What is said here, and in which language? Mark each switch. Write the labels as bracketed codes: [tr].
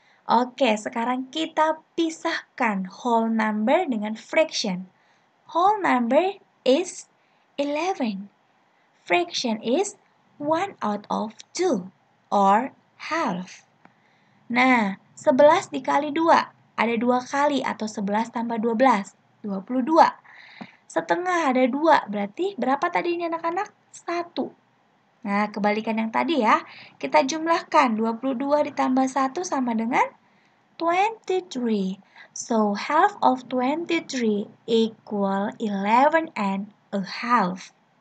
[id] Oke, sekarang kita pisahkan whole number dengan fraction. [en] Whole number is 11. Fraction is 1 out of 2 or half. [id] Nah, 11 dikali 2. Ada 2 kali atau 11 tambah 12. 22. Setengah ada 2. Berarti berapa tadi ini anak-anak? 1. Nah, kebalikan yang tadi ya. Kita jumlahkan 22 ditambah 1 sama dengan 23. [en] So, half of 23 equal 11 and a half.